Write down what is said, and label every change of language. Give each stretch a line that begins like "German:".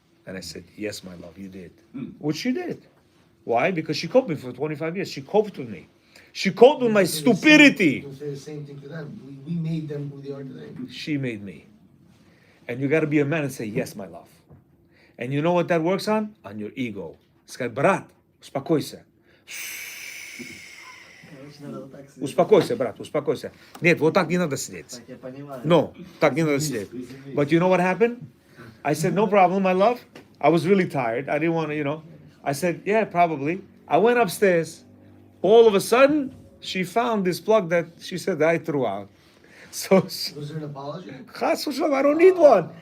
English: And I said, yes, my love, you did. Which she did. Why? Because she coped with me for 25 years. She coped with me. She coped with my You stupidity. can say the same thing to them. We made them who they are today. She made me. And you got to be a man and say, yes, my love. And you know what that works on? On your ego.
Russian: Сказать, брат, успокойся. Успокойся, брат, успокойся. Нет, вот так не надо сидеть. No, так не надо сидеть.
English: But you know what happened? I said, no problem, my love. I was really tired. I didn't want to, I said, yeah, probably. I went upstairs. All of a sudden, she found this plug that she said I threw out. So, Was there an apology?
Hebrew: Chas v'shalom,
English: I don't need one.